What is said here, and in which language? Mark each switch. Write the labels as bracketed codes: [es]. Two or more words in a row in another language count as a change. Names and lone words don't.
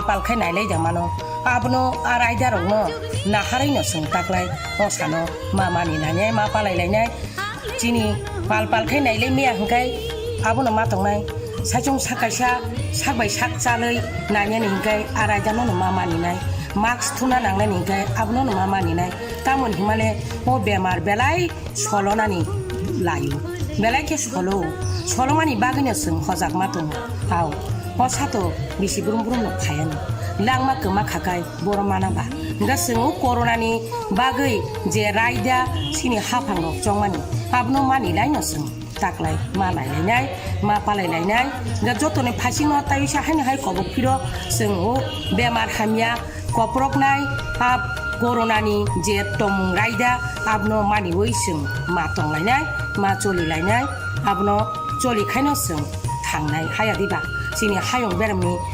[trp] खाय नायलायदों मानो आबनो आ रायदार नाहारैनो सों ताकलाय असानो मा मानिनाय मा पालायलायनाय जिनि पाल खाय नायलाय मैया हंखाय आबनो मा दंनाय सायजों साकायसा सागबाय साक जालै नायनि हंखाय आ रायदानो मा मानिनाय मास्क थुना नांनाय निगाय आबनो नमा मानिनाय तामोन हिमाले ओ बेमार बेलाय सलनानि layo belai ke solo mani bagino sung hojak ma tongo aw o sato bisi burum no phayani langma kema khakai boro mana ba nga sung corona ni bagai je raida sini hafang rok chongmani abno mani lai no sung taklai ma lai nai ma palai lai nai nga jotone phasing no tayu sa haini hai kobo phiro sung o bemar hamya koprok nai ap corona ni je tong raida abno mani oi sung ma tong lai nai ma choli lai nai abno choli khaino sung thangnai haya diba sini hayong berami